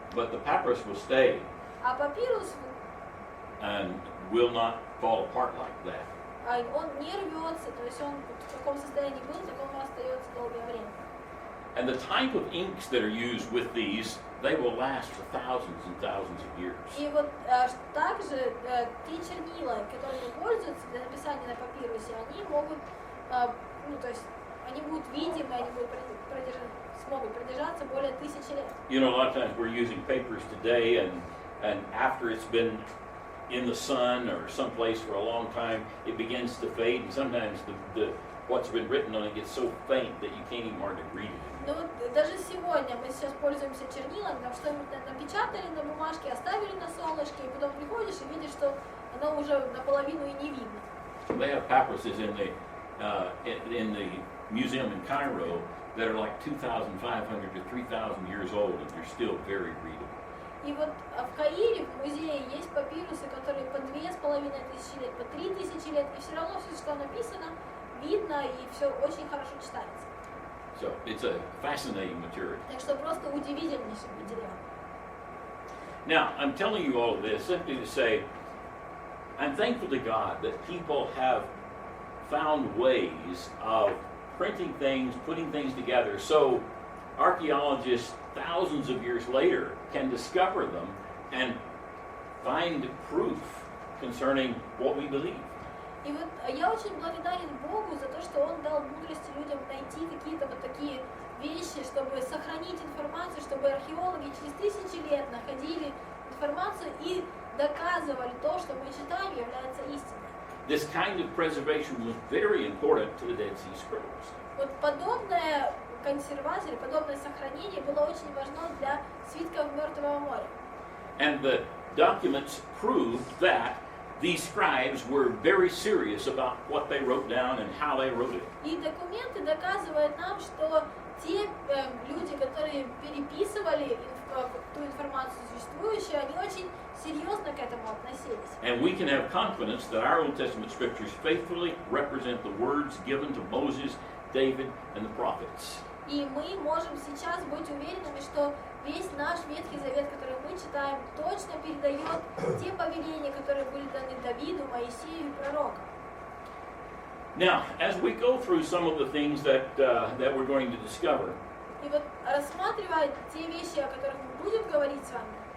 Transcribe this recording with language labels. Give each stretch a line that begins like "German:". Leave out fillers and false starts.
English: But the papyrus will stay
Russian: А папирус,
English: and will not fall apart like that.
Russian: он не рвется, то есть он в каком состоянии был, в таком и остается долгое время.
English: And the type of inks that are used with these, they will last for thousands and thousands of years.
Russian: И вот также те чернила, которыми пользуются для написания на папирусе, они могут, ну то есть они будут видимы, они будут смогут продержаться более 1000 лет.
English: You know, a lot of times we're using papers today, and after it's been in the sun or someplace for a long time, it begins to fade, and sometimes the what's been written on it gets so faint that you can't even hardly read it.
Russian: Ну вот даже сегодня мы сейчас пользуемся чернилами, там что-нибудь напечатали на бумажке, оставили на солнышке, и потом приходишь и видишь, что оно уже наполовину и не видно.
English: They have papyruses in the museum in Cairo that are like 2,500 to 3,000 years old, and they're still very readable.
Russian: И вот в Каире, в музее, есть папирусы, которые по 2500 лет, по 3000 лет, и все равно все, что написано, видно, и все очень хорошо читается.
English: So it's a fascinating material.
Russian: Так что просто удивительнейший материал.
English: Now, I'm telling you all of this simply to say I'm thankful to God that people have found ways of printing things, putting things together, so archaeologists thousands of years later can discover them and find proof concerning what we believe.
Russian: И вот я очень благодарен Богу за то, что Он дал мудрости людям найти какие-то вот такие вещи, чтобы сохранить информацию, чтобы археологи через тысячи лет находили информацию и доказывали то, что мы читаем, является истиной.
English: This kind of preservation was very important to the Dead Sea Scrolls.
Russian: Вот подобная консервация, подобное сохранение было очень важно для свитков Мертвого моря.
English: And the documents proved that these scribes were very serious about what they wrote down and how they wrote it.
Russian: И документы доказывают нам, что те люди, которые переписывали ту информацию существующую, они очень серьезно к этому относились.
English: And we can have confidence that our Old Testament scriptures faithfully represent the words given to Moses, David, and the prophets.
Russian: И мы можем сейчас быть уверенными, что весь наш Ветхий Завет, который мы читаем, точно передает те повеления, которые были даны Давиду, Моисею и пророкам.
English: Now, as we go through some of the things that we're going to discover,
Russian: И вот рассматривая те вещи, о которых мы будем говорить с вами,